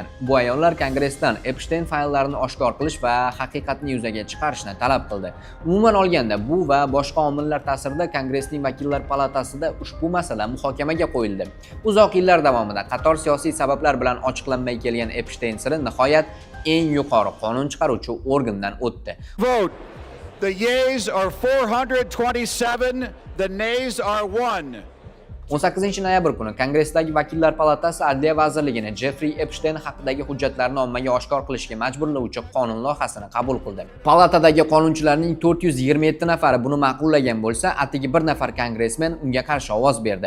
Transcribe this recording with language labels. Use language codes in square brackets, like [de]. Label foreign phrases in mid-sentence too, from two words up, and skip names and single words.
[uz] Bu ayollar Kongressdan Epsteyn fayllarini oshkor qilish va haqiqatni yuzaga chiqarishni talab qildi. Umuman olganda bu va boshqa omillar ta'sirida Kongressning vakillar palatasida ushbu masala muhokamaga qo'yildi. Uzoq yillar davomida qator siyosiy sabablar bilan ochiqlanmay kelgan Epsteyn siri nihoyat eng yuqori qonun chiqaruvchi organdan o'tdi. [en] Vote. The yeas are 427, the nays are 1. [uz] 18-noyabr kuni Kongressdagi vakillar palatasi Adliya vazirligini Jeffrey Epsteyn haqidagi hujjatlarni ommaga oshkor qilishga majburlovchi qonun loyihasini qabul qildi. Palatadagi qonunchilarning 427 nafari buni ma'qullagan bo'lsa, atigi bir nafar kongressmen unga qarshi ovoz berdi.